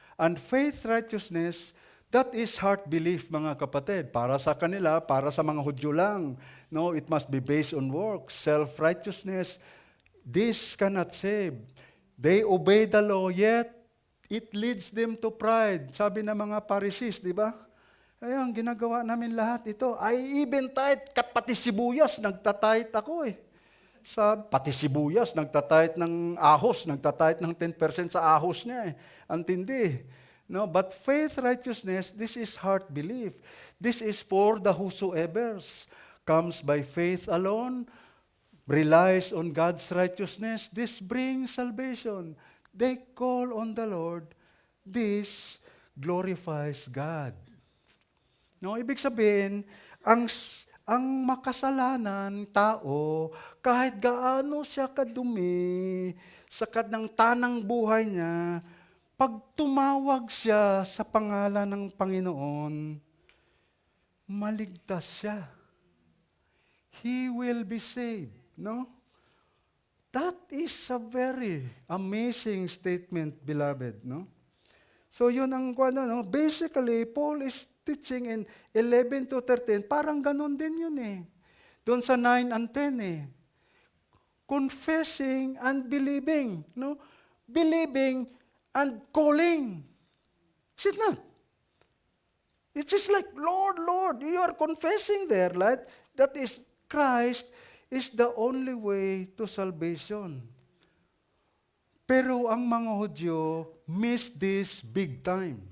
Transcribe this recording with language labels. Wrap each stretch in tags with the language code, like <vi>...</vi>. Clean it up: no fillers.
<en>And faith righteousness, that is heart belief,</en> <tl>mga kapatid. Para sa kanila, para sa mga Hudyo lang.</tl> <en>No, it must be based on works. Self-righteousness, this cannot save. They obey the law, yet it leads them to pride.</en> <tl>Sabi ng mga Pharisees, di ba? Ayun, ginagawa namin lahat ito.</tl> <en>I even tithe,</en> <tl>pati sibuyas, nagtatithe ako pati sibuyas, nagtatithe ng ahos, nagtatithe ng 10% sa ahos niya Antindi.</tl> <en>No, but faith righteousness, this is heart belief. This is for the whosoever's. Comes by faith alone, relies on God's righteousness. This brings salvation. They call on the Lord. This glorifies God.</en> <tl>No, ibig sabihin, ang makasalanan tao, kahit gaano siya kadumi sa kanang tanang buhay niya, pag tumawag siya sa pangalan ng Panginoon, maligtas siya.</tl> <en>He will be saved, no? That is a very amazing statement, beloved, no? So yun ang no? Basically, Paul is teaching in 11 to 13,</en> <tl>parang ganun din yun Doon sa</tl> <en>9 and 10 Confessing and believing, no? Believing and calling. Is it not? It's just like, Lord, Lord, you are confessing there, right? That is, Christ is the only way to salvation.</en> <tl>Pero ang mga Hudyo</tl> <en>miss this big time.</en>